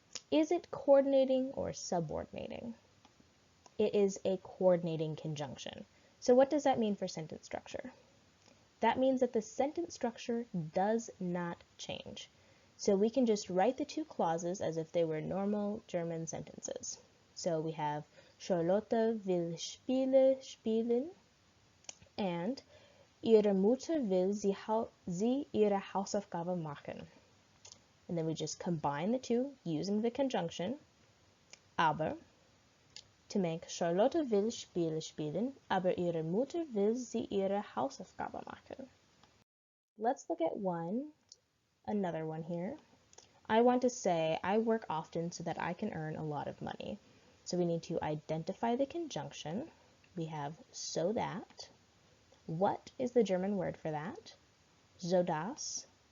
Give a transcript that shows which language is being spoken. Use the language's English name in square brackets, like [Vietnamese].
[English] Is it coordinating or subordinating? It is a coordinating conjunction. So what does that mean for sentence structure? That means that the sentence structure does not change. So we can just write the two clauses as if they were normal German sentences. So we have [German] Charlotte will Spiele spielen and ihre Mutter will sie ihre Hausaufgabe machen. [English] And then we just combine the two using the conjunction aber to make [German] Charlotte will Spiele spielen, aber ihre Mutter will sie ihre Hausaufgabe machen. [English] Let's look at another one here. I want to say I work often so that I can earn a lot of money. So we need to identify the conjunction. We have so that. What is the German word for that? So dass.